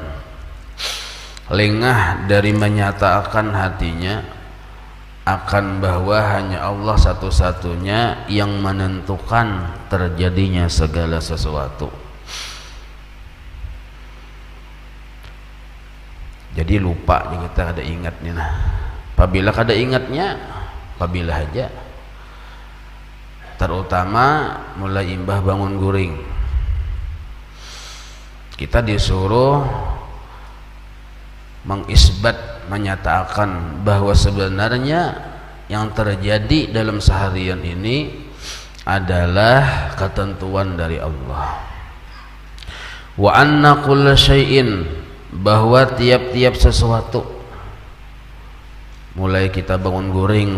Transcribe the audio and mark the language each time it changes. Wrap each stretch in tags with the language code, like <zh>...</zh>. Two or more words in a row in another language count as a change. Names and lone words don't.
<bjn>Lengah dari menyatakan hatinya akan bahwa hanya Allah satu-satunya yang menentukan terjadinya segala sesuatu. Jadi lupa kita kada ingat nih nah. Apabila kada ingatnya, apabila aja, terutama mulai imbah bangun guring, kita disuruh mengisbat, menyatakan bahwa sebenarnya yang terjadi dalam seharian ini adalah ketentuan dari Allah.</bjn> <ar>وأن كل شيء,</ar> <bjn>bahwa tiap-tiap sesuatu, mulai kita bangun guring</bjn>